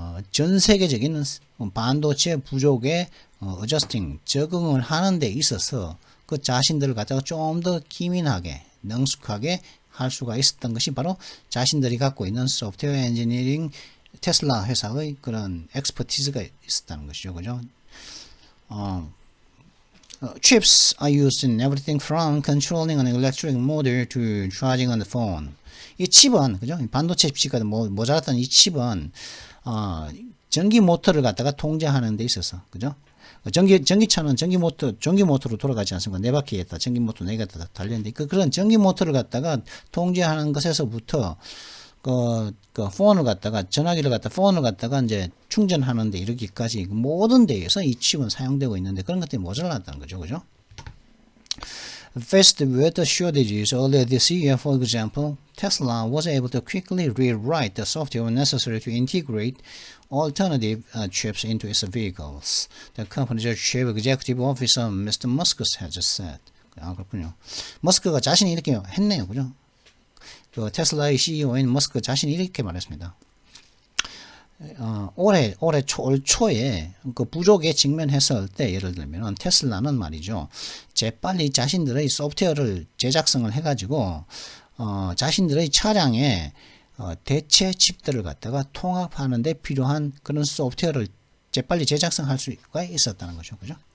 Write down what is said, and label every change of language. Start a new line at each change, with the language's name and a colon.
Korean: 전 세계적인 반도체 부족에 어저스팅 적응을 하는 데 있어서 그 자신들을 갖다가 좀 더 기민하게 능숙하게 할 수가 있었던 것이 바로 자신들이 갖고 있는 소프트웨어 엔지니어링 테슬라 회사의 그런 엑스퍼티즈가 있었다는 것이죠. 그죠?
English: Chips are used in everything from controlling an electric motor to charging on the phone.
Korean: 이 칩은, 그죠? 반도체 칩이 모자랐던 이 칩은, 전기 모터를 갖다가 통제하는 데 있어서, 그죠? 전기차는 전기 모터로 돌아가지 않습니까? 네 바퀴에다 전기 모터 네 개가 다 달렸는데, 그런 전기 모터를 갖다가 통제하는 것에서부터, 폰을 갖다가, 폰을 갖다가 이제 충전하는데 이르기까지 모든 데에서 이 칩은 사용되고 있는데 그런 것들이 모자랐다는 거죠. 그죠?
English: Faced with the shortages earlier this year, for example, Tesla was able to quickly rewrite the software necessary to integrate alternative chips into its vehicles. The company's chief executive officer, Mr. Musk, has said.
Korean: 그렇군요. 머스크가 자신이 이렇게 했네요. 그죠? 테슬라의 CEO인 머스크 자신이 이렇게 말했습니다. 올 초에 그 부족에 직면했을 때 예를 들면 테슬라는 말이죠. 재빨리 자신들의 소프트웨어를 제작성을 해가지고 자신들의 차량에 대체 칩들을 갖다가 통합하는 데 필요한 그런 소프트웨어를 재빨리 제작성할 수가 있었다는 거죠. 그죠?